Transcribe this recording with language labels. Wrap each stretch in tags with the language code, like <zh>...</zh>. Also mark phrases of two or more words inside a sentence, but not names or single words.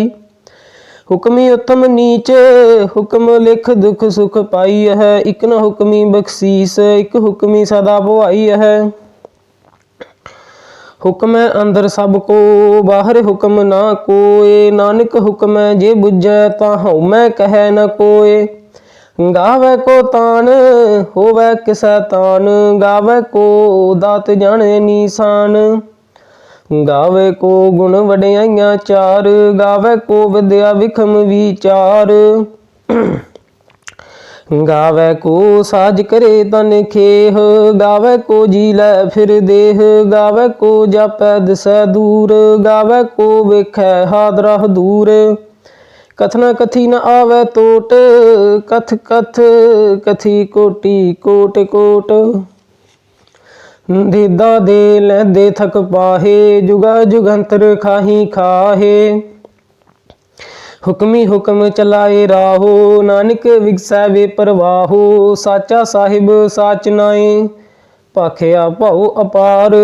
<pa>ਹੁਕਮੀ ਉਤਮ ਨੀਚ ਹੁਕਮ ਲਿਖ ਦੁਖ ਸੁਖ ਪਾਈ ਹੈ। ਇਕ ਨ ਹੁਕਮੀ ਬਖਸ਼ੀਸ ਇਕ ਹੁਕਮੀ ਸਦਾ ਭਵਾਈ ਹੈ। ਹੁਕਮ ਅੰਦਰ ਸਭ ਕੋ ਬਾਹਰ ਹੁਕਮ ਨਾ ਕੋਇ। ਨਾਨਕ ਹੁਕਮ ਜੇ ਬੁਝੈ ਤਾ ਹਉਮੈ ਕਹੈ ਨ ਕੋਇ। ਗਾਵੈ ਕੋ ਤਾਣ ਹੋਵੈ ਕਿਸੈ ਤਾਣ। ਗਾਵੈ ਕੋ ਦਾਤ ਜਾਣੈ ਨੀਸਾਣ। ਗਾਵੈ ਕੋ ਗੁਣ ਵਡਿਆਈਆ ਚਾਰ। ਗਾਵੈ ਕੋ ਵਿਦਿਆ ਵਿਖਮ ਵੀਚਾਰ। ਗਾਵੈ ਕੋ ਸਾਜ ਕਰੇ ਤਨ ਖੇਹ। ਗਾਵੈ ਕੋ ਜੀਅ ਲੈ ਫਿਰ ਦੇਹ। ਗਾਵੈ ਕੋ ਜਾਪੈ ਦਿਸੈ ਦੂਰ। ਗਾਵੈ ਕੋ ਵੇਖੈ ਹਾਦਰਾ ਦੂਰ। ਕਥਨਾ ਕਥੀ ਨ ਆਵੈ ਤੋਟ। ਕਥਿ ਕਥਿ ਕਥੀ ਕੋਟਿ ਕੋਟਿ ਕੋਟਿ। ਦੇਦਾ ਦੇ ਲੈਦੇ ਥਕਿ ਪਾਹਿ। ਜੁਗਾ ਜੁਗੰਤਰਿ ਖਾਹੀ ਖਾਹਿ। ਹੁਕਮੀ ਹੁਕਮ ਚਲਾਏ ਰਾਹੁ ਨਾਨਕ ਵਿਗਸੈ ਵੇਪਰਵਾਹੁ। ਸਾਚਾ ਸਾਹਿਬ ਸਾਚ ਨਾਇ ਭਾਖਿਆ ਭਾਉ ਅਪਾਰ।</pa>